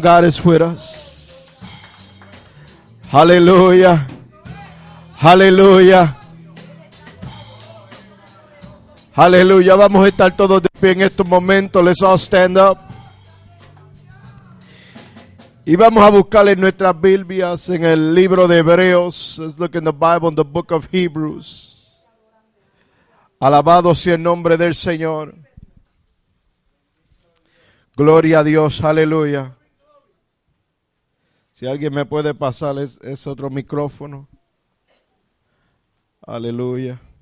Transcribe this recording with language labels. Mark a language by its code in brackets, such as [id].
[en] God is with us. Aleluya. Aleluya. [es] Aleluya. Vamos a estar todos de pie en estos momentos. [en] Let's all stand up. [es] Y vamos a buscar en nuestras Biblias en el libro de Hebreos. [en] Let's look in the Bible, in the book of Hebrews. [es] Alabado sea el nombre del Señor. Gloria a Dios. Aleluya. Si alguien me puede pasar es otro micrófono. Aleluya.